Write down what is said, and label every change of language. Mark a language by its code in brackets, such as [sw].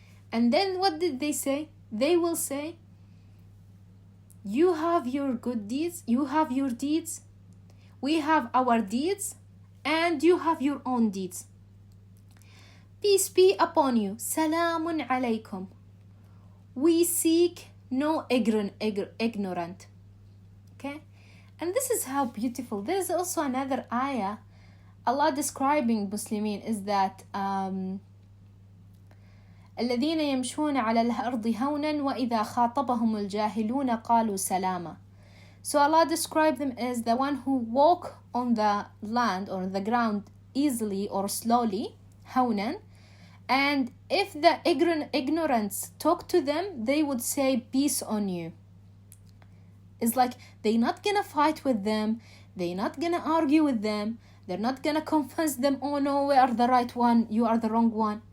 [en] And then what did they say? They will say, you have your good deeds, you have your deeds, we have our deeds, and you have your own deeds. Peace be upon you. Salamun alaykum. We seek no ignorant. Okay? And this is how beautiful. There's also another ayah, Allah describing Muslimin, is that [ar] الذين يمشون على الأرض هونا وإذا خاطبهم الجاهلون قالوا سلاما. [en] So Allah described them as the one who walk on the land or the ground easily or slowly, هونا, and if the ignorance talk to them, they would say peace on you. It's like they're not gonna fight with them, they're not gonna argue with them, they're not gonna convince them, oh no, we are the right one, you are the wrong one.